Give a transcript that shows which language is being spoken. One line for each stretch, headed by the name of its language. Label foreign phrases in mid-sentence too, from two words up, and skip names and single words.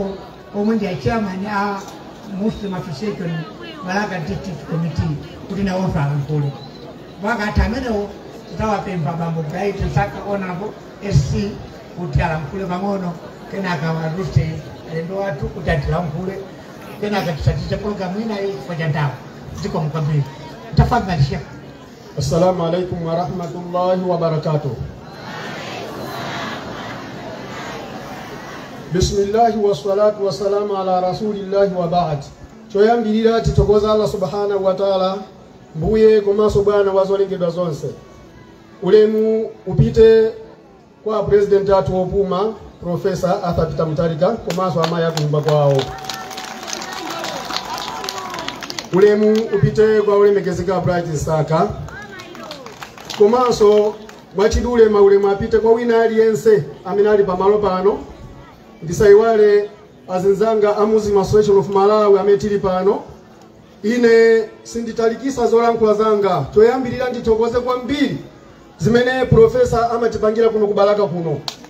Nyanja: omwe ndi chairman a Muslim Association Balaka District Committee kuti nawonso alankhule wakati amenewo titawapempha Bambo Bright Saka Honorable SC kuti alankhule pang'ono kenaka warute alendo wathu kuti atilankhule kenaka tisatite programu ina iyi chifukwa cha nthawi zikomo kwambiri tafadhali Sheikh.
Arabic: السلام عليكم ورحمة الله وبركاته. بسم الله والصلاة والسلام على رسول الله وبعد.
Nyanja: Choyambirira titokoza Allah
Arabic: سبحانه وتعالى
Nyanja: mbuye komanso bwana wazolengedwa zonse. Ulemu upite kwa president atu opuma Professor Arthur Peter Mutharika komanso amayi akunyumba kwawo. Ulemu upite kwa ulemekezeka Bright Saka komanso mwachidule maulemu apite kwa wina aliyense amene ali pamalo pano ndisaiwale azinzanga a Muslim Association of Malawi amene tili pano ine sinditalikisa zolankhula zanga choyambirira nditokoze kwambiri zimene profesa amatipangira kuno kubalaka kuno